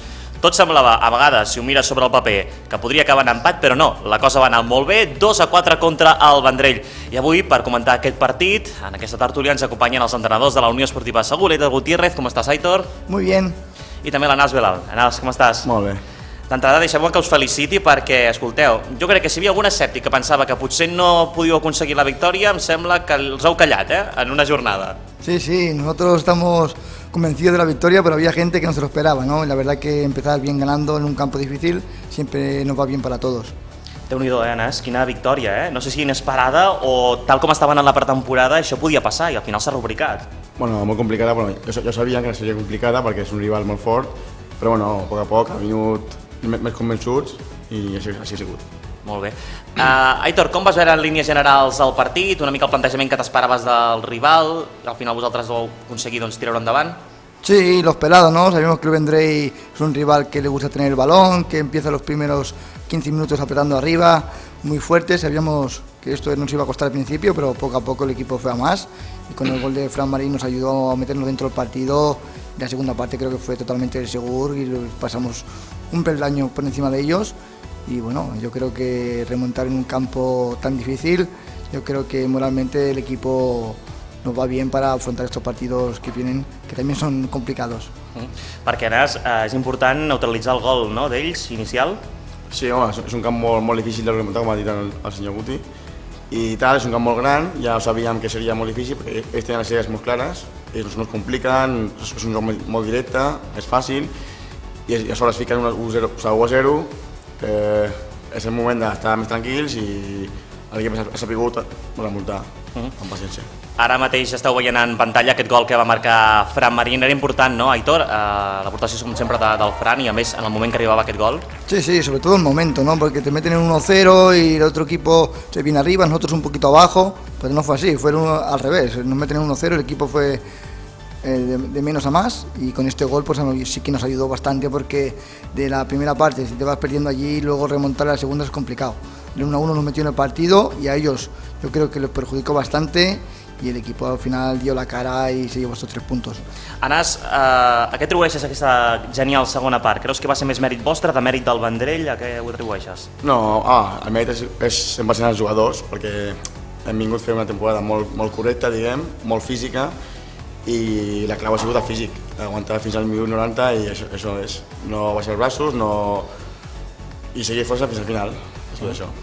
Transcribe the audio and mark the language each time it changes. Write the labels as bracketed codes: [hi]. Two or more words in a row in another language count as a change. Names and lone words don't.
[ca] Tot semblava, a vegades, si ho mires sobre el paper, que podria acabar en empat, però no, la cosa va anar molt bé, 2-4 contra el Vendrell. I avui, per comentar aquest partit, en aquesta tertúlia ens acompanyen els entrenadors de la Unió Esportiva Segur. Aitor Gutiérrez, com estàs, Aitor? [es] Muy bien. [ca] I també l'Anas Belal. Anas, com estàs? Molt bé. D'entrada, deixeu-me que us feliciti perquè, escolteu, jo crec que si hi havia algun escèptic que pensava que potser no podíeu aconseguir la victòria, em sembla que els heu callat, en una jornada. [es] Sí, nosotros estamos convencidos de la victoria, pero había gente que no se lo esperaba, ¿no? La verdad que empezar bien ganando en un campo difícil siempre nos va bien para todos. [ca] Déu-n'hi-do, Anas, quina victòria, No sé si inesperada o tal com estaven en la pretemporada, això podia passar i al final s'ha rubricat. Bueno, molt complicada, bueno, jo sabia que seria complicada perquè és un rival molt fort, però bueno, a poc ha vingut més convençuts i així ha sigut. Molt bé. Aitor, com vas veure en línies generals el partit? Una mica el plantejament que t'esperaves del rival? Al final vosaltres vau aconseguir tirar-ho endavant? [es] Sí, lo esperado, ¿no? Sabíamos que el Vendrell es un rival que le gusta tener el balón, que empieza los primeros 15 minutos apretando arriba, muy fuerte. Sabíamos que esto nos iba a costar al principio, pero poco a poco el equipo fue a más. Y con el gol de Fran Marín nos ayudó a meternos dentro del partido. La segunda parte creo que fue totalmente seguro y pasamos un peldaño por encima de ellos. Y bueno, yo creo que remontar en un campo tan difícil, yo creo que moralmente el equipo nos va bien para afrontar estos partidos que vienen, que también son complicados. [ca] Perquè, Anas, és important neutralitzar el gol, no?, d'ells, inicial? Sí, home, és un camp molt difícil de remuntar, com ha dit el senyor Guti, i tal, és un camp molt gran, ja ho sabíem que seria molt difícil, perquè ells tenen les idees molt clares, ells no es compliquen, és un joc molt directe, és fàcil, i a sobre es fiquen 1-0, és el moment d'estar més tranquils i l'equip ha sabut remuntar amb paciència. Ara mateix esteu veient en pantalla aquest gol que va marcar Fran Marín. Era important, no, Aitor? L'aportació, com sempre, del Fran i, a més, en el moment que arribava aquest gol. [es] Sí, sobre todo el momento, ¿no? Porque te meten en 1-0 y el otro equipo se viene arriba, nosotros un poquito abajo, pero no fue así, fue al revés. Nos meten en 1-0, el equipo fue de menos a más y con este gol pues sí que nos ayudó bastante porque de la primera parte, si te vas perdiendo allí, luego remontar a la segunda es complicado. El 1-1 nos metió en el partido y a ellos yo creo que les perjudicó bastante y el equipo al final dio la cara i se llevó estos 3 puntos. [ca] Anas, a què atribueixes aquesta genial segona part? Creus que va ser més mèrit vostre, de mèrit del Vendrell? A què ho atribueixes? No, el mèrit és 100% els jugadors, perquè hem vingut a fer una temporada molt correcta, diguem, molt física, i la clau ha sigut el físic, aguantar fins al minut 90 i això és, no baixar els braços i seguir força fins al final, és tot això.